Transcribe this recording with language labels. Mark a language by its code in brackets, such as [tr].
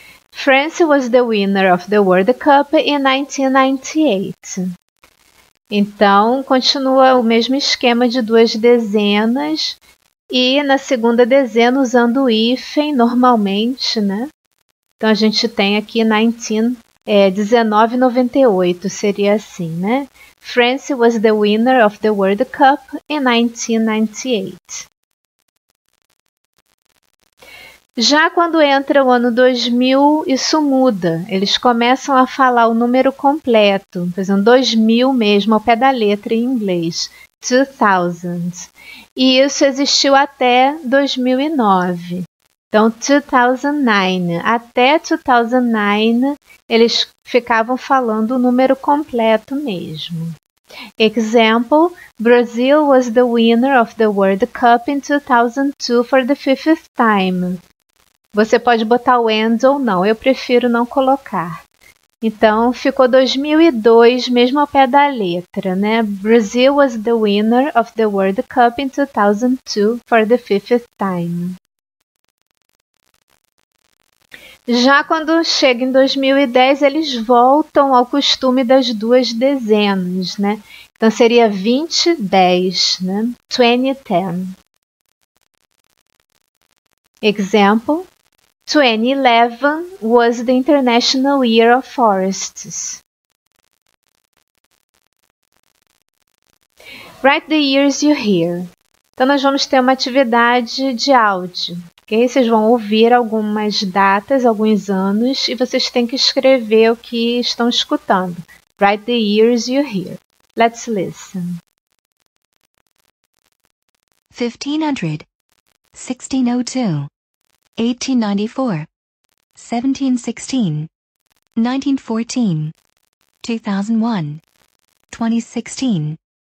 [en] France was the winner of the World Cup in 1998. [pt] Então, continua o mesmo esquema de 2 dezenas e na segunda dezena usando o hífen normalmente, né? Então, a gente tem aqui 1998, seria assim, né? [en] France was the winner of the World Cup in 1998. [pt] Já quando entra o ano 2000, isso muda. Eles começam a falar o número completo, por exemplo, 2000 mesmo, ao pé da letra em inglês, 2000. E isso existiu até 2009. Então, 2009. Até 2009, eles ficavam falando o número completo mesmo. [en] Example, Brazil was the winner of the World Cup in 2002 for the 5th time. [pt] Você pode botar o and ou não, eu prefiro não colocar. Então, ficou 2002 mesmo ao pé da letra, né? [en] Brazil was the winner of the World Cup in 2002 for the 5th time. [pt] Já quando chega em 2010, eles voltam ao costume das 2 dezenas, né? Então, seria 2010, né? 2010. [en] Example, 2011 was the International Year of Forests. Write the years you hear. [pt] Então, nós vamos ter uma atividade de áudio. Okay? Vocês vão ouvir algumas datas, alguns anos, e vocês têm que escrever o que estão escutando. [en] Write the years you hear. Let's listen. 1500, 1602, 1894, 1716, 1914, 2001, 2016.